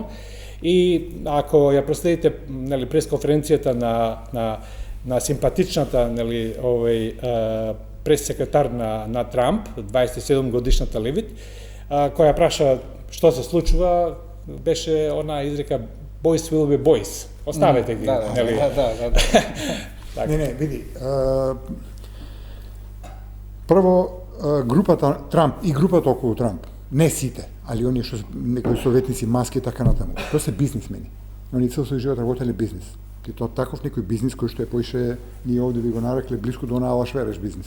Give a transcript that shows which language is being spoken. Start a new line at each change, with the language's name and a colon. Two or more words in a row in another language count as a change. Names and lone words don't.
Macedonian: И ако ја проследите, нели, пресконференцијата на симпатичната, нели, прес-секретар на Трамп, 27 годишната Левит, која праша што се случува, беше она изрека
English: boys will be boys.
Macedonian: Оставете ги, нели? Не, види. Прво, групата Трамп и групата околу Трамп, не сите, али оние што некои советници, Маски и така натаму, тоа се бизнисмени. Они цел свој живот работеле бизнис. И тоа таков некој бизнис кој што е поише, ние овде ви го нарекле блиску до Алла Швереш бизнис.